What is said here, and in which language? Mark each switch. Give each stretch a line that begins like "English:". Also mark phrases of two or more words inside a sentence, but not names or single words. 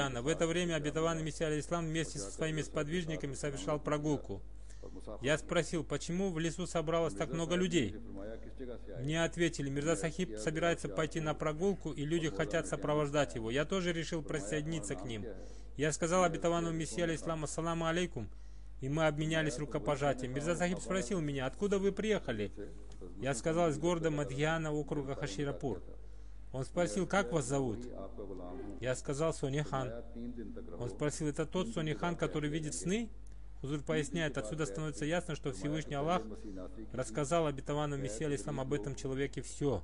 Russian: В это время обетованный Мессия алейхиссалам вместе со своими сподвижниками совершал прогулку. Я спросил: почему в лесу собралось так много людей? Мне ответили: Мирза Сахиб собирается пойти на прогулку, и люди хотят сопровождать его. Я тоже решил присоединиться к ним. Я сказал обетованному Мессии алейхиссалам:
Arabic: ассаламу алейкум,
Russian: и мы обменялись рукопожатием. Мирза Сахиб спросил меня: откуда вы приехали? Я сказал: из города Мадхьяна, округа Хаширапур. Он спросил, как вас зовут? Я сказал, Сони хан. Он спросил, это тот Сони хан, который видит сны? Хузур поясняет, отсюда становится ясно, что Всевышний Аллах рассказал обетованному Мессии алейхиссалам об этом человеке все.